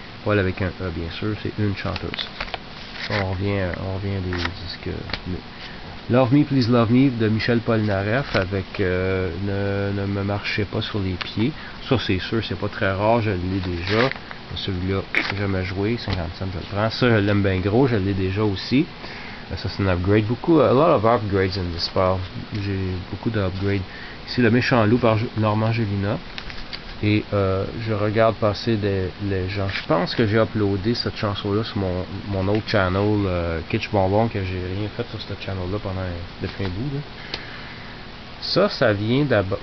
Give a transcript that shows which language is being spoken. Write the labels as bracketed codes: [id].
[fr] Paul avec un E, bien sûr, c'est une chanteuse. On revient des disques. Love Me, Please Love Me de Michel Polnareff avec ne me marchez pas sur les pieds. Ça, c'est sûr, c'est pas très rare, je l'ai déjà. Celui-là, jamais joué, 50 cents, je le prends. Ça, je l'aime bien gros, je l'ai déjà aussi. Ça, c'est un upgrade. [en] A lot of upgrades in this file. [fr] J'ai beaucoup d'upgrades. Ici, Le méchant loup par Normand Gélina. Et je regarde passer les gens. Je pense que j'ai uploadé cette chanson-là sur mon autre channel, Kitsch Bonbon, que j'ai rien fait sur cette channel-là depuis un bout. Là. Ça vient d'abord.